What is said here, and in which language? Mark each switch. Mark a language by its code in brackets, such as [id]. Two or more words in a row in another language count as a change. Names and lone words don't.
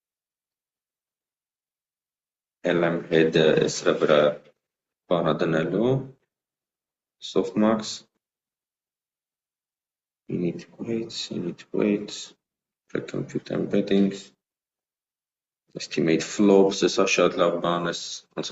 [en] LM head- [hy] ը սրա վրա բանը դնելու, [en] softmax, init weights, pre-compute embeddings, estimate flops, [hy] սա շատ լավ բան է, ոնց